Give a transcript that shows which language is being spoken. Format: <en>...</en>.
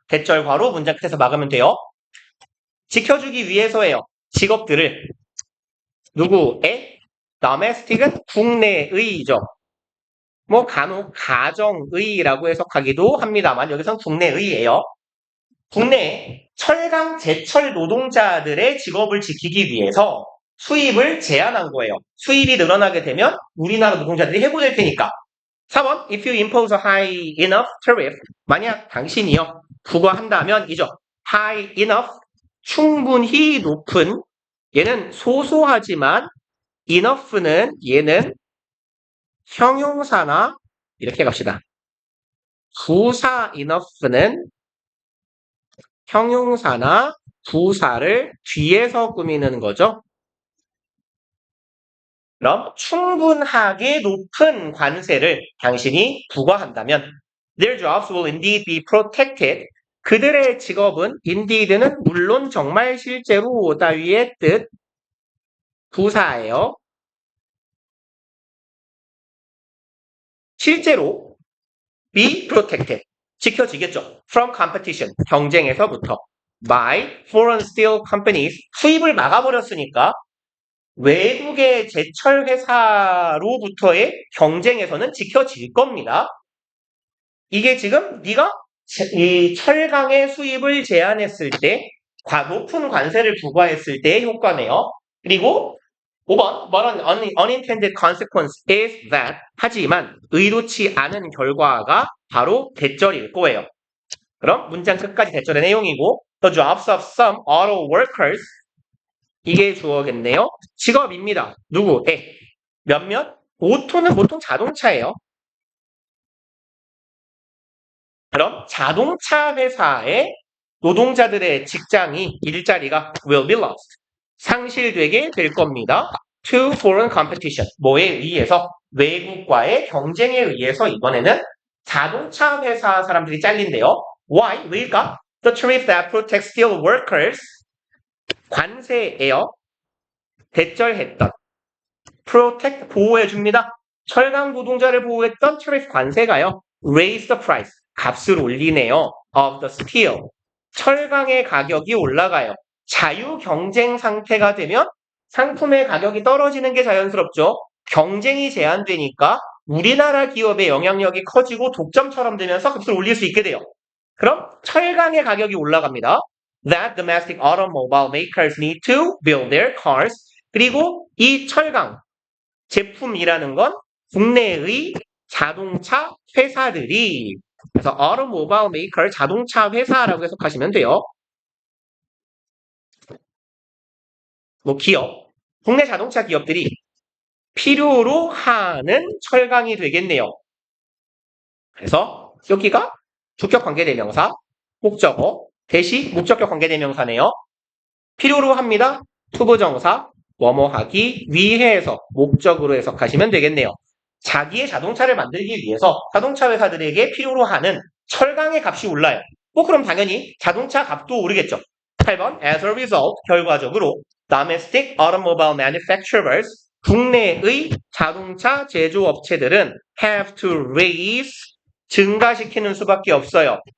<ko>대절 괄호 문장 끝에서 막으면 돼요. 지켜주기 위해서예요. 직업들을 누구의? domestic은 국내의죠. 뭐 간혹 가정의라고 해석하기도 합니다만 여기선 국내의예요. 국내 철강 제철 노동자들의 직업을 지키기 위해서 수입을 제한한 거예요. 수입이 늘어나게 되면 우리나라 노동자들이 해고될 테니까.</ko> <en>4번, if you impose a high enough tariff,</en> <ko>만약 당신이요, 부과한다면 이죠. high enough, 충분히 높은, 얘는 소소하지만 enough는 얘는 형용사나 이렇게 갑시다. 부사 enough는 형용사나 부사를 뒤에서 꾸미는 거죠. 그럼 충분하게 높은 관세를 당신이 부과한다면</ko> <en>their jobs will indeed be protected.</en> <ko>그들의 직업은 indeed는 물론 정말 실제로 따위의 뜻 부사예요.</ko> <en>실제로 be protected.</en> <ko>지켜지겠죠.</ko> <en>From competition.</en> <ko>경쟁에서부터.</ko> <en>By foreign steel companies.</en> <ko>수입을 막아버렸으니까 외국의 제철 회사로부터의 경쟁에서는 지켜질 겁니다. 이게 지금 네가 이 철강의 수입을 제한했을 때 높은 관세를 부과했을 때의 효과네요.</ko> <en>그리고 5번 But an unintended consequence is that</en> <ko>하지만 의도치 않은 결과가 바로 대절일 거예요. 그럼 문장 끝까지 대절의 내용이고</ko> <en>The jobs of some auto workers</en> <ko>이게 주어겠네요. 직업입니다. 누구? 몇몇? 오토는 보통 자동차예요. 그럼 자동차 회사의 노동자들의 직장이 일자리가</ko> <en>will be lost.</en> <ko>상실되게 될 겁니다.</ko> <en>To foreign competition.</en> <ko>뭐에 의해서? 외국과의 경쟁에 의해서 이번에는 자동차 회사 사람들이 잘린대요. Why? 왜일까?</ko> <en>The tariff that protects steel workers.</en> <ko>관세예요. 대절했던. protect 보호해줍니다. 철강 노동자를 보호했던 tariff 관세가요.</ko> <en>raise the price.</en> <ko>값을 올리네요.</ko> <en>of the steel.</en> <ko>철강의 가격이 올라가요. 자유 경쟁 상태가 되면 상품의 가격이 떨어지는 게 자연스럽죠. 경쟁이 제한되니까 우리나라 기업의 영향력이 커지고 독점처럼 되면서 값을 올릴 수 있게 돼요. 그럼 철강의 가격이 올라갑니다.</ko> <en>That domestic automobile makers need to build their cars.</en> <ko>그리고 이 철강 제품이라는 건 국내의 자동차 회사들이 그래서 automobile maker 자동차 회사라고 해석하시면 돼요. 뭐 기업, 국내 자동차 기업들이 필요로 하는 철강이 되겠네요. 그래서 여기가 주격 관계대명사, 목적어, 대시 목적격 관계대명사네요. 필요로 합니다. 투부정사, 뭐뭐하기 위해서 목적으로 해석하시면 되겠네요. 자기의 자동차를 만들기 위해서 자동차 회사들에게 필요로 하는 철강의 값이 올라요. 그럼 당연히 자동차 값도 오르겠죠.</ko> <en>8번 As a result,</en> <ko>결과적으로</ko> <en>domestic automobile manufacturers,</en> <ko>국내의 자동차 제조업체들은</ko> <en>have to raise,</en> <ko>증가시키는 수밖에 없어요.</ko>